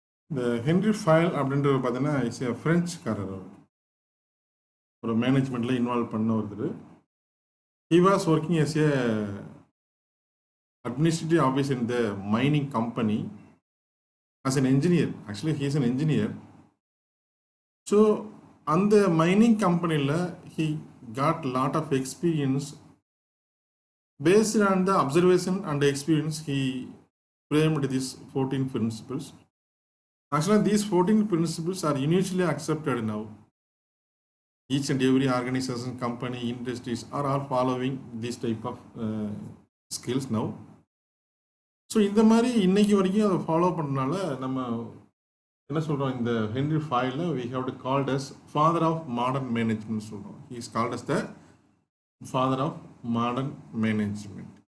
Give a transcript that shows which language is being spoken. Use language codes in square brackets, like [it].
[ta] இந்த Henry file அப்படின்றது பார்த்தீங்கன்னா இஸ் ஏ ஃப்ரெஞ்சுக்காரர். ஒரு மேனேஜ்மெண்ட்டில் இன்வால்வ் பண்ண ஒருத்தர். [en] He was working as a administrative office in the mining company as an engineer. Actually, he is an engineer. So, on the mining company, he got a lot of experience. Based on the observation and the experience, he framed these 14 principles. Actually, these 14 principles are universally accepted now. Each and every organization, company, industries are all following this type of skills now. [ta] So இந்த மாதிரி இன்னைக்கு வரைக்கும் அதை follow பண்ணனால நம்ம என்ன சொல்கிறோம், இந்த Henry ஃபயலில் [en] we have to called as father of modern management [ta] சொல்கிறோம். [en] He is called as the father of modern management.